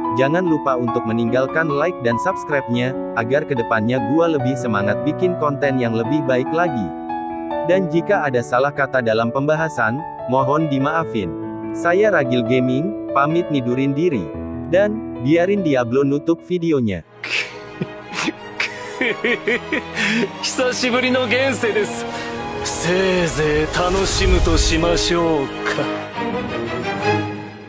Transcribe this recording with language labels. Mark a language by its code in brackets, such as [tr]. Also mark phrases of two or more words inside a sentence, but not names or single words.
[id] Jangan lupa untuk meninggalkan like dan subscribe-nya, agar kedepannya gua lebih semangat bikin konten yang lebih baik lagi. Dan jika ada salah kata dalam pembahasan, mohon dimaafin. Saya Ragil Gaming, pamit nidurin diri. Dan, biarin Diablo nutup videonya. [ja] 久しぶりの現世です。せいぜい楽しむとしましょうか。